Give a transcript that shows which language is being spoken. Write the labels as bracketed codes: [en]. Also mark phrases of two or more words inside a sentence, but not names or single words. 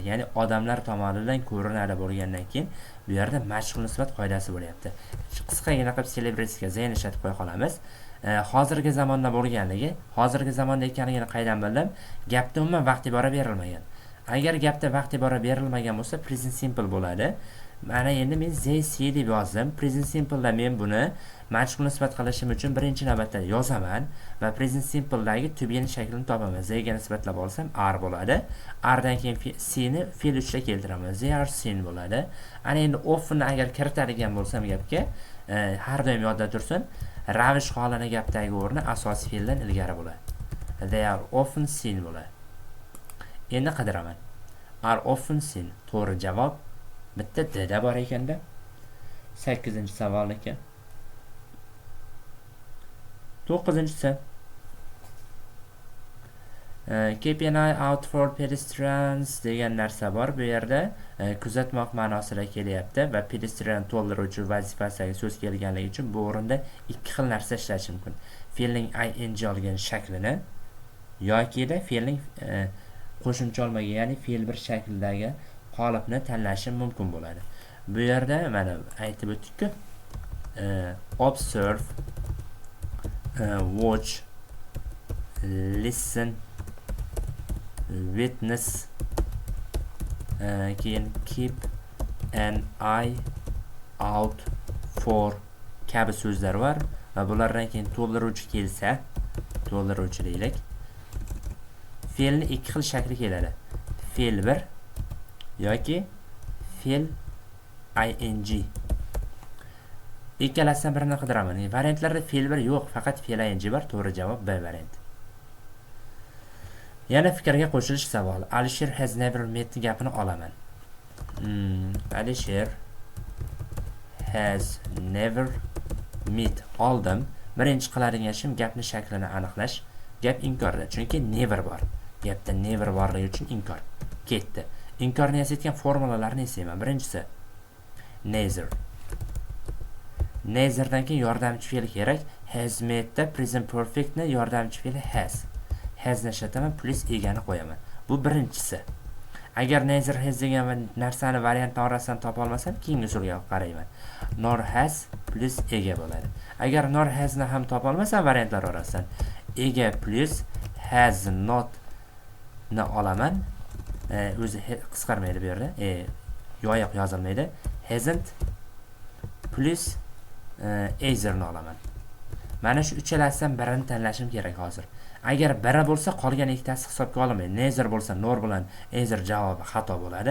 [uz] Ya'ni odamlar tomonidan ko'rinadi bo'lgandan keyin bu yerda mashhur nisbat qoidasi bo'lyapti. Qisqagina qilib celebritesga zayn ishlatib qo'ya qolamiz. Hozirgi zamonda bo'lganligi, hozirgi zamonda ekanligini qaydan bildim? Gapda umuman vaqt ibora berilmagan. Agar gapda vaqt ibora berilmagan bo'lsa, present simple bo'ladi. Mana endi men [en] they see [uz] deb yozdim. [en] Present simple [uz] da men buni majhul nisbat qilishim uchun birinchi navbatda yozaman va [en] present simple [uz] dagi [en] to be [uz] shaklini topaman. They ga nisbatlab olsam are bo'ladi. Are dan keyin see ni fe'l uchda keltiraman. [en] They are seen bo'ladi. [uz] Ana endi often agar kiritadigan bo'lsam gapga, har doim yodda tursin, ravish holini gapdagi o'rni asosiy fe'ldan ilgari bo'ladi. [en] They are often seen bo'ladi. [uz] Endi qidiraman. [en] Are often seen. [uz] To'g'ri javob bitta D da bor ekanda. 8-savol ekan. 9-si. [en] Keep an eye out for pedestrians [uz] degan narsa bor. Bu yerda kuzatmoq ma'nosida kelyapti va pedestrian to'ldiruvchi vazifasidagi so'z kelganligi uchun bu o'rinda ikki xil narsa ishlash mumkin. Fe'lning ing olgan shaklini yoki da fe'lning qo'shimcha olmagan, ya'ni fe'l bir shakldagi qolipni tanlashim mumkin bo'ladi. Bu yerda mana aytib o'tdik-ku, [en] observe, watch, listen, witness, [uz] keyin [en] keep an eye out for [uz] kabi so'zlar bor va bulardan keyin to'ldiruvchi kelsa, to'ldiruvchi deylik. Fe'lni ikki xil shakli keladi. Fe'l 1 yoki fe'l ing. Ikkalasidan birini qidiraman. Variantlarda fe'l 1 yo'q, faqat fe'l ing bor. To'g'ri javob B varianti. Yana fikrga qo'shilish savol. Alisher [en] has never met [uz] gapini olaman. Alisher [en] has never met [uz] oldim. Birinchi qiladigan ishim gapni shaklini aniqlash. Gap inkorda, chunki never bor. Gapda never borligi uchun inkor. Ketdi. Inkorni yasayotgan formulalarni eslayman. Birinchisi neither. Neitherdan keyin yordamchi fe'l kerak. [en] Has metda present perfectni [uz] yordamchi fe'li has. Hasni ishlataman, plus egani qo'yaman. Bu birinchisi. Agar [en] neither has [uz] degan narsani variantlar orasidan topa olmasam, keyingi usulga qarayman. [en] Nor has [uz] plus ega bo'ladi. Agar [en] nor hasni [uz] ham topa olmasam variantlar orasidan, ega plus [en] has not [uz] ni olaman. O'zi qisqarmaydi bu yerda. Yoyiq yozilmaydi. [en] Hasn't plus either [uz] ni olaman. Mana shu uchalasidan birini tanlashim kerak hozir. Agar biri bo'lsa, qolgan ikkitasi hisobga olinmaydi. Neither bo'lsa, nor bilan either javobi xato bo'ladi.